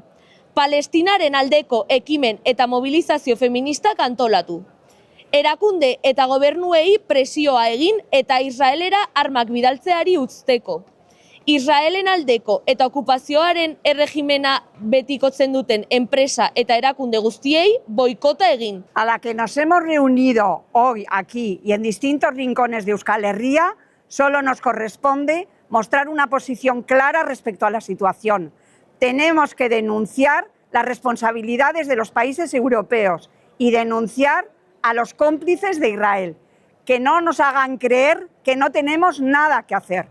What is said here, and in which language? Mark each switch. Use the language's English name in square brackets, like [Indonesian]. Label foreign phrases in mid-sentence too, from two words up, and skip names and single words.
[Basque] Palestinaren aldeko ekimen eta mobilizazio feministak antolatu. Erakunde eta gobernuei presioa egin eta Israelera armak bidaltzeari uzteko. Israelen aldeko eta okupazioaren erregimena betikotzen duten enpresa eta erakunde guztiei boikota egin. [Spanish] A la que nos hemos reunido hoy aquí y en distintos rincones de Euskal Herria, solo nos corresponde mostrar una posición clara respecto a la situación. Tenemos que denunciar las responsabilidades de los países europeos y denunciar a los cómplices de Israel, que no nos hagan creer que no tenemos nada que hacer.